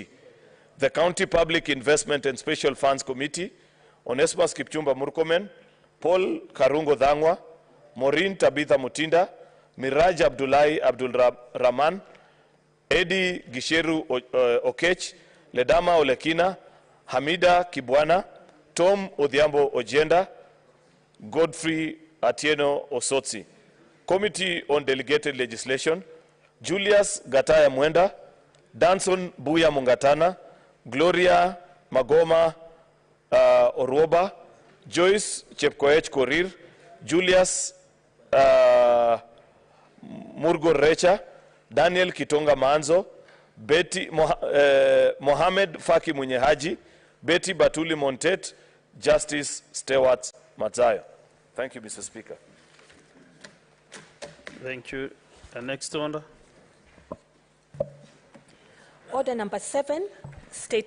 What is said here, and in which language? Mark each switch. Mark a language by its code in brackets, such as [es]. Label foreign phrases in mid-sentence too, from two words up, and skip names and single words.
[en] The County Public Investment and Special Funds Committee, Onesmus Kipchumba Murkomen, Paul Karungo Dhangwa, Maureen Tabitha Mutinda, Miraj Abdullahi Abdul Rahman, Eddie Gisheru Okech, Ledama Olekina, Hamida Kibwana, Tom Odhiambo Ojenda, Godfrey Atieno Osotsi. Committee on Delegated Legislation, Julius Gataya Mwenda, Danson Buya Mungatana, Gloria Magoma Orwoba, Joyce Chepkoech Korir, Julius Murgo Recha, Daniel Kitonga Manzo, Betty Mohamed Faki Munyehaji, Betty Batuli Montet, Justice Stewart Matzayo. Thank you, Mr. Speaker. Thank you. Next order. Order number 7, state